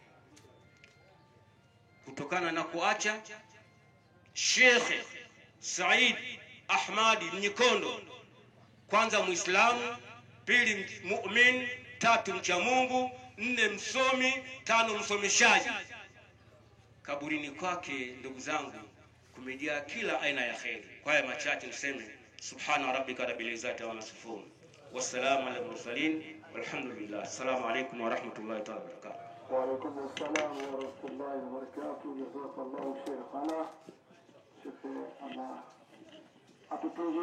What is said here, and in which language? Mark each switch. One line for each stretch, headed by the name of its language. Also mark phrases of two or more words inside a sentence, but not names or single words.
Swahili: Kutokana na kuacha Sheikh Said Ahmadi Mnyikondo, kwanza Muislamu, pili mu'min, tatu mcha Mungu, nne msomi, tano msomeshaji. Kaburini kwake, ndugu zangu, kumejaa kila aina ya kheri. Kwa haya machache niseme
Arabic: سبحان ربك رب العزة ويصفون والسلام على المرسلين والحمد لله. السلام عليكم ورحمة الله وبركاته. وعليكم السلام ورحمة الله وبركاته. جزاك الله خيرا.
Swahili: Sheikh Allah atutoe